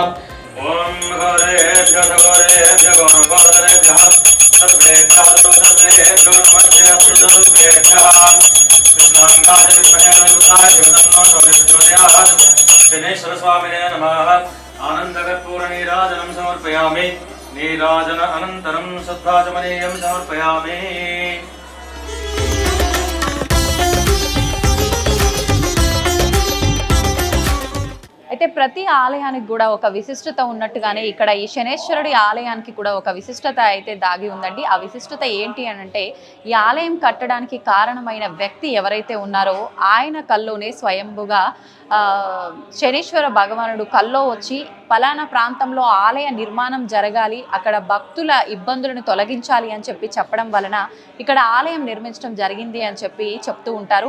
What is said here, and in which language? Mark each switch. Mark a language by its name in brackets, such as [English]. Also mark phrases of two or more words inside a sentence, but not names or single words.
[Sanskrit] ओम घोरेभ्यो घोरेभ्यो घोरेभ्यः सर्वेभ्यो नमस्ते अस्तुभ्यः। कृष्णांगाय विद्महे नमः तन्नो प्रचोदयात्। शनेश्वरस्वामिने नमः। आनन्दकर्पूरनीराजनं समर्पयामि। नीराजन अनन्तरं शुद्धाचमनीयं समर्पयामि। [Telugu] అయితే ప్రతి ఆలయానికి కూడా ఒక విశిష్టత ఉన్నట్టుగానే ఇక్కడ ఈ శనేశ్వరుడి ఆలయానికి కూడా ఒక విశిష్టత అయితే దాగి ఉందండి. ఆ విశిష్టత ఏంటి అని అంటే ఈ ఆలయం కట్టడానికి కారణమైన వ్యక్తి ఎవరైతే ఉన్నారో ఆయన కల్లోనే స్వయంభుగా శనీశ్వర భగవానుడు కల్లో వచ్చి పలానా ప్రాంతంలో ఆలయ నిర్మాణం జరగాలి, అక్కడ భక్తుల ఇబ్బందులను తొలగించాలి అని చెప్పడం వలన ఇక్కడ ఆలయం నిర్మించడం జరిగింది అని చెప్తూ ఉంటారు.